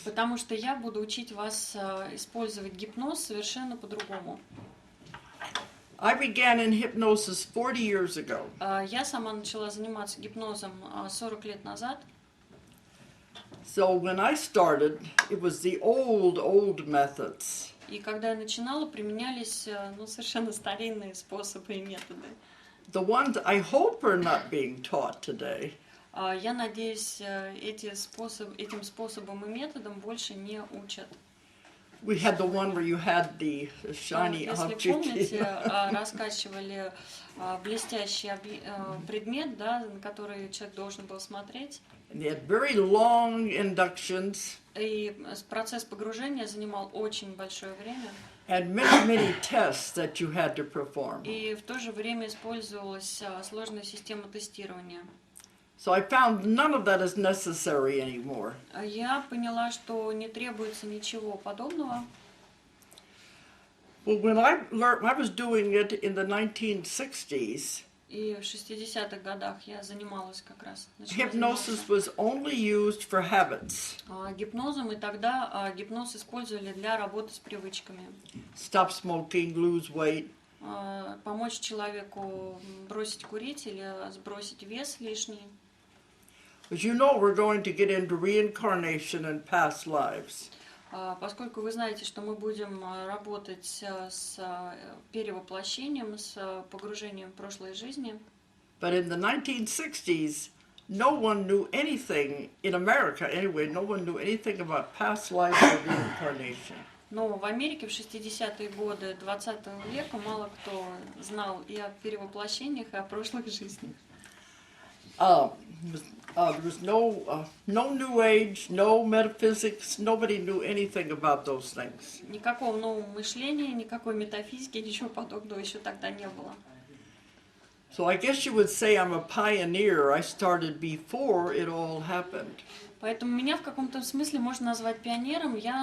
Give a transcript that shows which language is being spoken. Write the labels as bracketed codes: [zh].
[ru] Потому что я буду учить вас использовать гипноз совершенно по-другому. [en] I began in hypnosis 40 years ago. [ru] Я сама начала заниматься гипнозом 40 лет назад. [en] So when I started, it was the old methods. [ru] И когда я начинала, применялись совершенно старинные способы и методы. [en] The ones I hope are not being taught today. [ru] Я надеюсь, этим способом и методом больше не учат. [en] We had the one where you had the shiny object. [ru] Если помните, раскачивали блестящий предмет, да, на который человек должен был смотреть. [en] And they had very long inductions. [ru] И процесс погружения занимал очень большое время. [en] And many tests that you had to perform. [ru] И в то же время использовалась сложная система тестирования. [en] So I found none of that is necessary anymore. [ru] Я поняла, что не требуется ничего подобного. [en] Well, when I was doing it in the 1960s, [ru] И в 60-х годах я занималась как раз. [en] Hypnosis was only used for habits. [ru] Гипнозом, и тогда гипноз использовали для работы с привычками. [en] Stop smoking, lose weight. [ru] Помочь человеку бросить курить или сбросить вес лишний. [en] As you know, we're going to get into reincarnation and past lives. [ru] Поскольку вы знаете, что мы будем работать с перевоплощением, с погружением в прошлой жизни. [en] But in the 1960s, no one knew anything, in America anyway, no one knew anything about past lives or reincarnation. [ru] Но в Америке в 60-е годы 20 века мало кто знал и о перевоплощениях, и о прошлых жизнях. [en] There was no New Age, no metaphysics. Nobody knew anything about those things. [ru] Никакого нового мышления, никакой метафизики, ничего подобного еще тогда не было. [en] So I guess you would say I'm a pioneer. I started before it all happened. [ru] Поэтому меня в каком-то смысле можно назвать пионером. Я